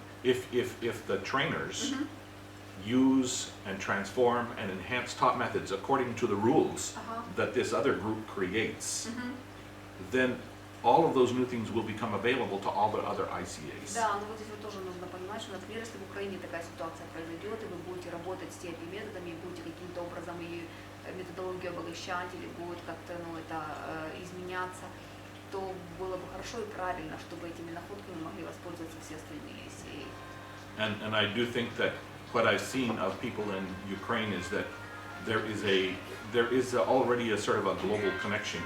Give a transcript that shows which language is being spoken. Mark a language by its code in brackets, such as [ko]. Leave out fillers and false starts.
[en] If the trainers use and transform and enhance top methods according to the rules that this other group creates, then all of those new things will become available to all the other ICAs. [ru] Да, но вот здесь вот тоже нужно понимать, что, например, если в Украине такая ситуация произойдет, и вы будете работать с теми методами, и будете каким-то образом и методологию обогащать, или будет как-то изменяться, то было бы хорошо и правильно, чтобы этими находками могли воспользоваться все остальные ICA. [en] And I do think that what I've seen of people in Ukraine is that there is already a sort of a global connection.